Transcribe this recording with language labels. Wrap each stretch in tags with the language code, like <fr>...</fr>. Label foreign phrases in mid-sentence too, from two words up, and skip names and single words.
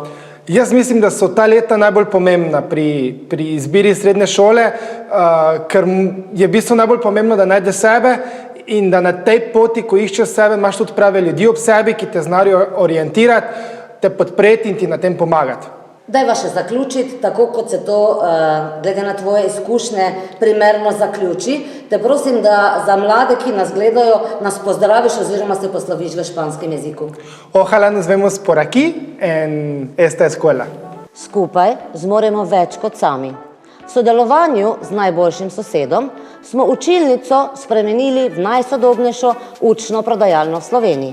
<sl>Jaz mislim, da so ta leta najbolj pomembna pri izbiri srednje šole, ker je v bistvu najbolj pomembno, da najdeš sebe in da na tej poti, ko iščeš sebe, imaš tudi prave ljudi ob sebi, ki te znajo orientirati, te podpreti in ti na tem pomagati. Dajva še zaključiti, tako kot se to, glede na tvoje izkušnje, primerno zaključi. Te prosim, da za mlade, ki nas gledajo, nas pozdraviš oziroma se posloviš v španskem jeziku.</sl> <es>Ojalá nos vemos por aquí en esta escuela.</es> <sl>Skupaj zmoremo več kot sami. V sodelovanju z najboljšim sosedom smo učilnico spremenili v najsodobnejšo učno prodajalno v Sloveniji.</sl>